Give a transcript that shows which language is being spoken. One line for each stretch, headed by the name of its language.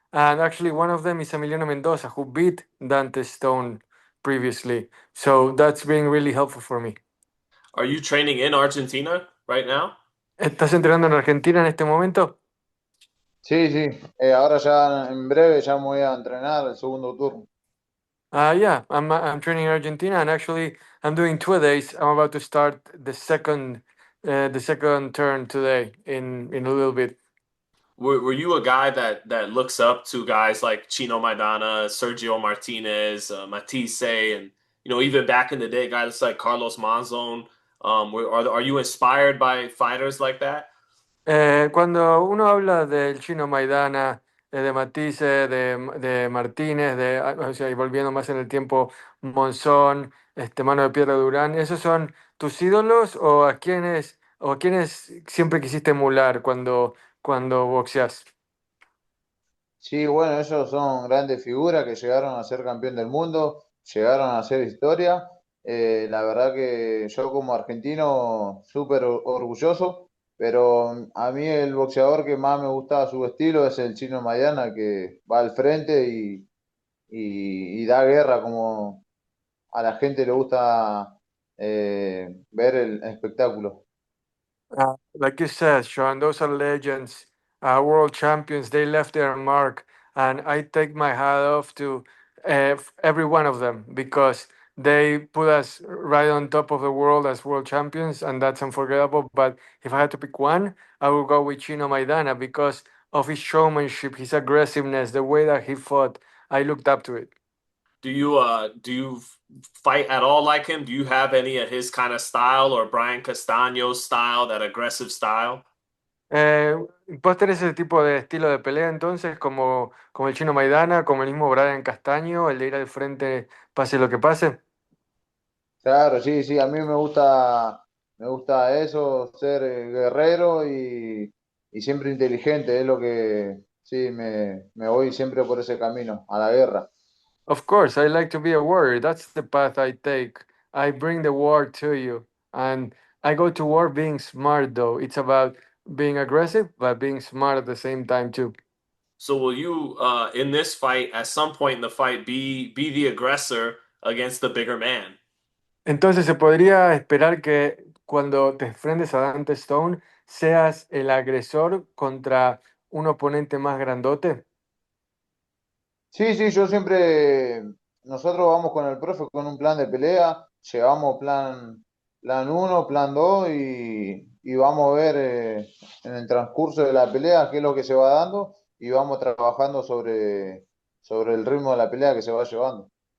English: And actually, one of them is Emiliano Mendoza, who beat Dante Stone previously. So that's been really helpful for me. Are you training in Argentina right now?
Spanish: ¿Estás entrenando en Argentina en este momento? Sí, sí, ahora ya en breve ya me voy a entrenar el segundo turno.
English: Yeah, I'm training in Argentina, and actually, I'm doing 2 days. I'm about to start the second turn today in a little bit. Were you a guy that looks up to guys like Chino Maidana, Sergio Martinez, Matisse, and even back in the day, guys like Carlos Monzon? Are you inspired by fighters like that?
Spanish: Cuando uno habla del Chino Maidana, de Matisse, de Martínez, o sea, y volviendo más en el tiempo, Monzón, Mano de Piedra Durán, ¿esos son tus ídolos o a quiénes siempre quisiste emular cuando boxeas? Sí, bueno, ellos son grandes figuras que llegaron a ser campeón del mundo, llegaron a hacer historia. La verdad que yo como argentino súper orgulloso, pero a mí el boxeador que más me gusta su estilo es el Chino Maidana, que va al frente y da guerra, como a la gente le gusta ver el espectáculo.
English: Like you said, Sean, those are legends, world champions. They left their mark, and I take my hat off to every one of them because they put us right on top of the world as world champions, and that's unforgettable. But if I had to pick one, I would go with Chino Maidana because of his showmanship, his aggressiveness, the way that he fought. I looked up to it. Do you fight at all like him? Do you have any of his kind of style or Brian Castaño's style, that aggressive style?
Spanish: Eh, ¿Vos tenés ese tipo de estilo de pelea entonces, como el Chino Maidana, como el mismo Brian Castaño, el de ir al frente pase lo que pase? Claro, sí, sí, a mí me gusta eso, ser guerrero y siempre inteligente, es lo que, sí, me voy siempre por ese camino, a la guerra.
English: Of course, I like to be a warrior. That's the path I take. I bring the war to you. And I go to war being smart, though. It's about being aggressive, but being smart at the same time, too. So will you, in this fight, at some point in the fight, be the aggressor against the bigger man?
Spanish: Entonces, ¿se podría esperar que cuando te enfrentes a Dante Stone seas el agresor contra un oponente más grandote? Sí, sí, yo siempre, nosotros vamos con el profe con un plan de pelea, llevamos plan uno, plan 2 y vamos a ver en el transcurso de la pelea qué es lo que se va dando y vamos trabajando sobre el ritmo de la pelea que se va llevando.